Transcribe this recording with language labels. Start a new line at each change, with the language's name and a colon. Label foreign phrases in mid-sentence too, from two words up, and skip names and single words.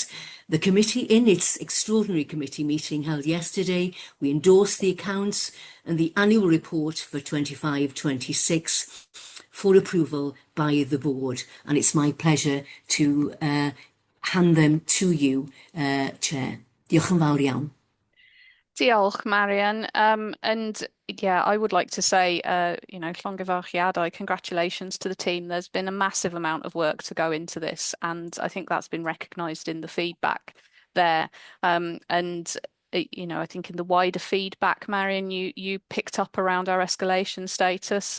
English: The committee, in its extraordinary committee meeting held yesterday, we endorsed the accounts and the annual report for 25-26 for approval by the board. And it's my pleasure to hand them to you, Chair.
Welsh: Diolch yn fawr iawn. Diolch, Marian.
English: And yeah, I would like to say, llongyfarchiadau, congratulations to the team. There's been a massive amount of work to go into this, and I think that's been recognised in the feedback there. I think in the wider feedback, Marian, you picked up around our escalation status.